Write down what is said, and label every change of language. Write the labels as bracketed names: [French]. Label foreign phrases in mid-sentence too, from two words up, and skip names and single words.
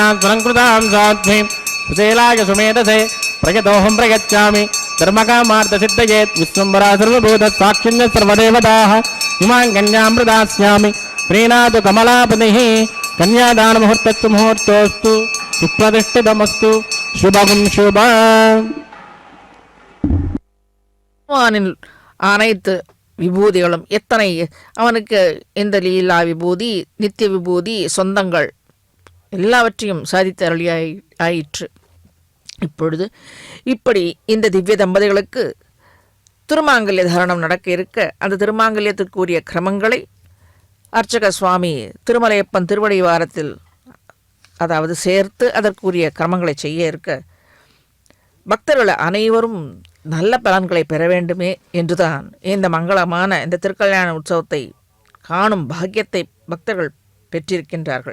[Sanskrit] स्वलङ्कृतां साध्वीं कुशेलाय सुमेधसे प्रयतोऽहं प्रयच्छामि धर्मकामार्थसिद्धयेत् विश्वम्भरा सर्वभूतसाक्षिण्य सर्वदेवताः इमां कन्यां प्रदास्यामि प्रीणातु कमलापतिः कन्यादानमुहूर्तस्तु मुहूर्तोऽस्तु सुप्रतिष्ठितमस्तु शुभं शुभम् [Tamil] பகவானின் அனைத்து விபூதிகளும் எத்தனை அவனுக்கு இந்த லீலா விபூதி நித்திய விபூதி சொந்தங்கள் எல்லாவற்றையும் சாதித்து ஆயிற்று. இப்பொழுது இப்படி இந்த திவ்ய தம்பதிகளுக்கு திருமாங்கல்ய தாரணம் நடக்க இருக்க அந்த திருமாங்கல்யத்திற்குரிய கிரமங்களை அர்ச்சக சுவாமி திருமலையப்பன் திருவடி வாரத்தில் அதாவது சேர்த்து அதற்குரிய கிரமங்களை செய்ய இருக்க பக்தர்கள் அனைவரும் நல்ல பலன்களை பெற வேண்டுமே என்றுதான் இந்த மங்களமான இந்த திருக்கல்யாண உற்சவத்தை காணும் பாக்கியத்தை பக்தர்கள் பெற்றிருக்கின்றார்கள்.